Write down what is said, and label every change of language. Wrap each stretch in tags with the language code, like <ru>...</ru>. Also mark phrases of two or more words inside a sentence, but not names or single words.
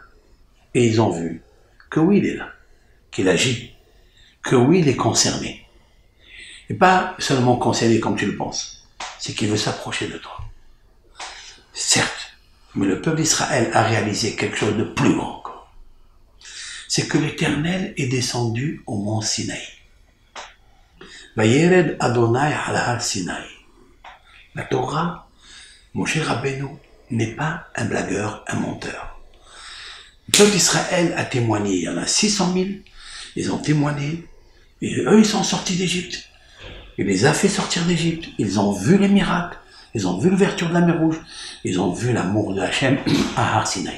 <fr>Et ils ont vu que oui, il est là, qu'il agit, que oui, il est concerné. Et pas seulement concerné comme tu le penses, c'est qu'il veut s'approcher de toi. Certes, mais le peuple d'Israël a réalisé quelque chose de plus grand encore. C'est que l'Éternel est descendu au mont Sinaï.</fr> <he>וירד אדוני על הר סיני.</he> <fr>La Torah, Moshe Rabbeinu, n'est pas un blagueur, un menteur. Le peuple d'Israël a témoigné, il y en a 600 000, ils ont témoigné, et eux ils sont sortis d'Égypte. Il les a fait sortir d'Égypte, ils ont vu les miracles, ils ont vu l'ouverture de la mer Rouge, ils ont vu l'amour de Hachem à Har Sinaï.</fr>